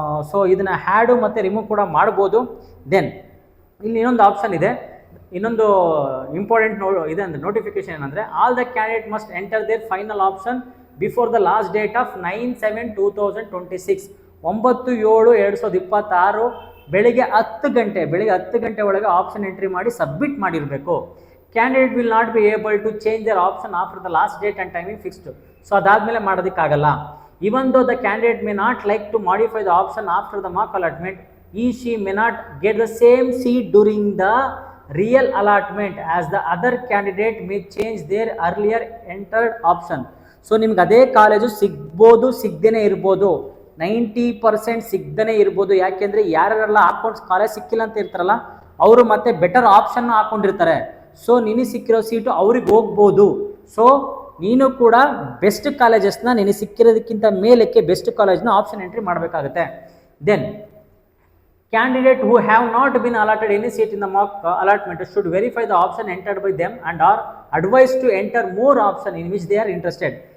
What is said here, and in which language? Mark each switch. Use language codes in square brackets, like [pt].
[kn] So ಇದನ್ನು ad ಮತ್ತು remove ಕೂಡ ಮಾಡ್ಬೋದು. ದೆನ್ ಇಲ್ಲಿ ಇನ್ನೊಂದು ಆಪ್ಷನ್ ಇದೆ, ಇನ್ನೊಂದು ಇಂಪಾರ್ಟೆಂಟ್ ಇದೆ ಅಂದರೆ ನೋಟಿಫಿಕೇಶನ್ ಏನಂದರೆ [en] all the candidate must enter their final option before the last date of [kn] 9/7/2026 9/7/2026 ಬೆಳಿಗ್ಗೆ 10 ಗಂಟೆ ಒಳಗೆ ಆಪ್ಷನ್ ಎಂಟ್ರಿ ಮಾಡಿ ಸಬ್ಮಿಟ್ ಮಾಡಿರಬೇಕು. [en] Candidate will not be able to change their option after the last date and timing fixed. [kn] So ಅದಾದಮೇಲೆ ಮಾಡೋದಕ್ಕಾಗಲ್ಲ. [en] Even though the candidate may not like to modify the option after the mock allotment, she may not get the same seat during the real allotment as the other candidate may change their earlier entered option. [kn] So ನಿಮ್ಗೆ ಅದೇ college ಸಿಗ್ಬೋದು, ಸಿಗದೇ ಇರ್ಬೋದು, 90% ಸಿಗದೇ ಇರ್ಬೋದು. ಯಾಕೆಂದರೆ ಯಾರೆಲ್ಲ ಹಾಕೊಂಡು ಕಾಲೇಜ್ ಸಿಕ್ಕಿಲ್ಲ ಅಂತ ಇರ್ತಾರಲ್ಲ ಅವರು ಮತ್ತೆ ಬೆಟರ್ ಆಪ್ಷನ್ ಹಾಕೊಂಡಿರ್ತಾರೆ. ಸೊ ನಿನಗೆ ಸಿಕ್ಕಿರೋ ಸೀಟು ಅವ್ರಿಗೆ ಹೋಗ್ಬೋದು. ಸೊ ನೀನು ಕೂಡ ಬೆಸ್ಟ್ ಕಾಲೇಜಸ್ನ ನಿನಗೆ ಸಿಕ್ಕಿರೋದಕ್ಕಿಂತ ಮೇಲಕ್ಕೆ ಬೆಸ್ಟ್ ಕಾಲೇಜ್ನ ಆಪ್ಷನ್ ಎಂಟ್ರಿ ಮಾಡಬೇಕಾಗುತ್ತೆ. [en] Then candidate who have not been allotted any seat in the mock allotment should verify the option entered by them and are advised to enter more option in which they are interested.